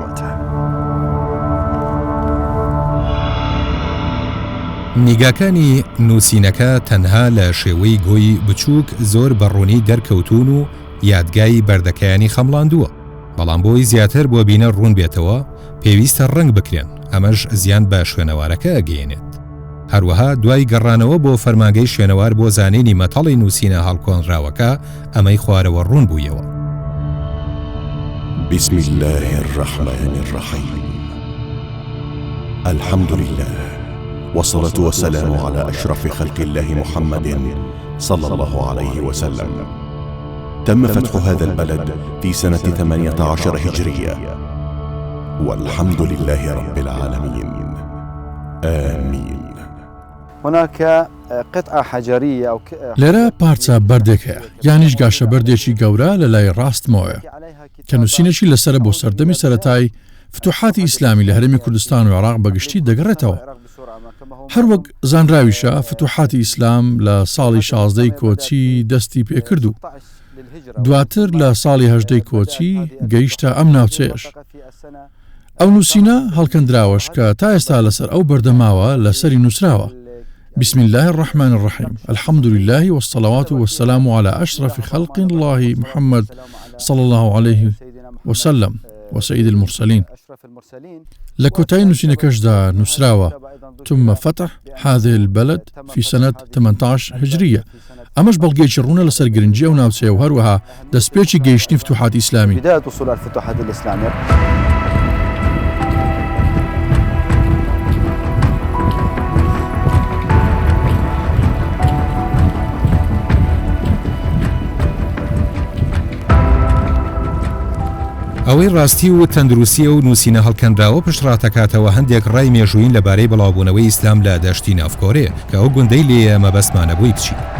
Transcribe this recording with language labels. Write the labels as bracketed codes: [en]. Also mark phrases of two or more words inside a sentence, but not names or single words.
[ckb] نیگاکانی نووسینەکە تەنها لە شێوەی گۆی بچووک زۆر بەڕوونی دەرکەوتون و یادگای بەردەکەیانی خەمڵاندووە، بەڵام بۆی زیاتر بۆ بینە ڕوون بێتەوە پێویستە ڕنگ بکرێن، ئەمەش زیان بە شوێنەوارەکە ئەگەێنێت. هەروەها دوای گەڕانەوە بۆ فەرمانگەی شوێنەوار بۆ زانینی مەتەڵی نووسینە هەڵکۆنراوەکە ئەمەی خوارەوە ڕوون بوویەوە. [ar] بسم الله الرحمن الرحيم الحمد لله والصلاة والسلام على أشرف خلق الله محمد صلى الله عليه وسلم. تم فتح هذا البلد في سنة 18 هجرية والحمد لله رب العالمين آمين. هناك قطعة حجرية أو [ckb] لێرە پارچە بەردێکە یانیش گاشە بەردێکی گەورە لە لای ڕاستمەوەیە کە نووسینێکی لەسرە بۆ سەردەمی سەرەتای فتوحاتی ئیسلامی لە هەرێمی کوردستان و عێراق بەگشتی دەگەڕێتەوە. هەروەک زانراویشە فتوحاتی ئیسلام لە ساڵی 16 کۆچی دەستی پێکرد و دواتر لە ساڵی 18 کۆچی گەیشتە ئەم ناوچەیەش. ئەو نووسینە هەڵکەندراوەش کە تا ئێستا لەسەر ئەو بەردەماوە لەسەری نووسراوە. [ar] بسم الله الرحمن الرحيم الحمد لله والصلاة والسلام على أشرف خلق الله محمد صلى الله عليه وسلم وسيد المرسلين. [ckb] لكوتاي نووسینەکەشدا نووسراوە [ar] ثم فتح هذه البلد في سنة 18 هجرية. [ckb] ئەمەش بەڵگەیەکی ڕوونە لەسەر گرنگی ئەو ناوچەیە و هەروەها دەستپێکی گەیشتنی فتوحات ئیسلامی. [ar] بداية وصول الفتوحات الإسلامية. [ckb] ئەوەی ڕاستی و تەندروستی و نووسینە هەڵکەندراوە پشتڕاتەکاتەوە هەندێک ڕای مێژووین لەبارەی بڵاوبوونەوەی ئیسلام لە دەشتی ناوکۆرێ کە ئەو گوندەی لێ مەبەستمانە بووی بچی.